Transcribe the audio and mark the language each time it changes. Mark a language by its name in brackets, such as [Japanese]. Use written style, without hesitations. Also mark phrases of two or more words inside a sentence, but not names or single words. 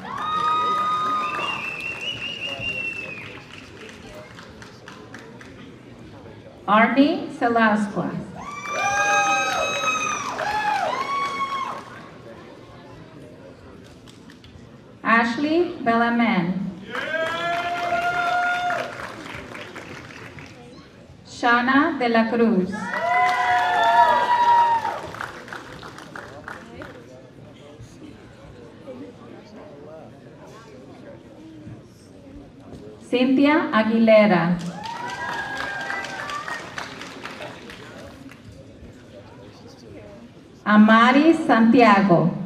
[Spanish] Arnie Selasqua. Ashley Bellaman. Shana de la Cruz. Cynthia Aguilera. Amaris Santiago.